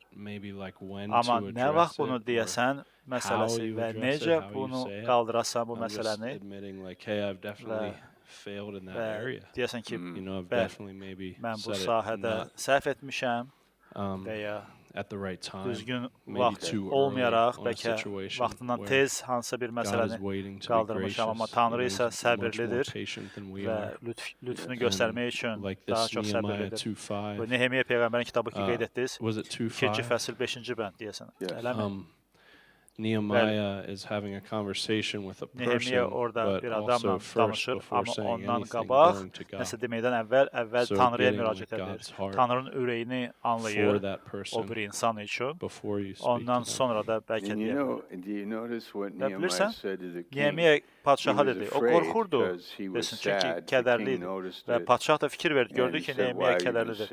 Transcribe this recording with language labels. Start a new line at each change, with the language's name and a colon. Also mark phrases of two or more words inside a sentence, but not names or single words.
Azerbaijani: Amma nə vaxt bunu deyəsən məsələsi və necə bunu qaldırasan bu məsələni və deyəsən ki, mən bu sahədə səhv etmişəm və ya düzgün vaxt olmayaraq, bəlkə vaxtından tez hansısa bir məsələni qaldırmışam, amma Tanrı isə səbirlidir və lütfünü göstərmək üçün daha çox səbirlidir. Bu Nehemiya Peyğəmbərin kitabı ki, qeyd etdiniz, 2-ci fəsil 5-ci bənd deyəsən, eləmi?
English: Nehemiah is having a conversation with a person,
Azerbaijani: orada bir
English: but
Azerbaijani: adamla
English: also first,
Azerbaijani: danışır,
English: before
Azerbaijani: amma
English: saying
Azerbaijani: ondan
English: anything,
Azerbaijani: qabaq
English: going to God.
Azerbaijani: nəsə deməkdən əvvəl Tanrıya müraciət edir. Tanrının ürəyini anlayır o bir insan üçün. Ondan sonra da bəlkə deyək. Və bilirsən, Nehemiya padşaha dedi, o qorxurdu, desin, çünki kədərli idi. Və padşah da fikir verdi, gördü ki, Nehemiya kədərlidir.